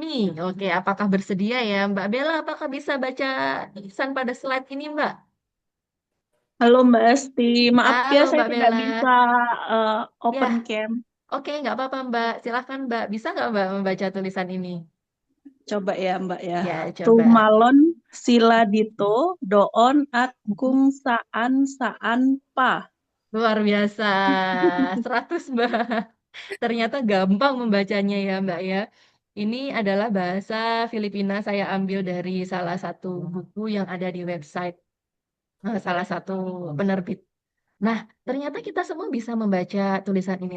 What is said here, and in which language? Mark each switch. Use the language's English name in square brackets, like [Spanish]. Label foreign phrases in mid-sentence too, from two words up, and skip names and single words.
[Indonesian] Oke, apakah bersedia ya Mbak Bella? Apakah bisa baca tulisan pada slide ini Mbak? Halo Mbak Esti, maaf ya Halo saya Mbak tidak Bella. bisa open Ya, cam. oke nggak apa-apa Mbak. Silahkan Mbak. Bisa nggak Mbak membaca tulisan ini? Coba ya Mbak ya. Ya, coba. [Filipino] Tumalon sila dito doon at kung saan pa. [Indonesian] Luar biasa. 100 Mbak. Ternyata gampang membacanya ya Mbak ya. Ini adalah bahasa Filipina saya ambil dari salah satu buku yang ada di website salah satu penerbit. Nah, ternyata kita semua bisa membaca tulisan ini.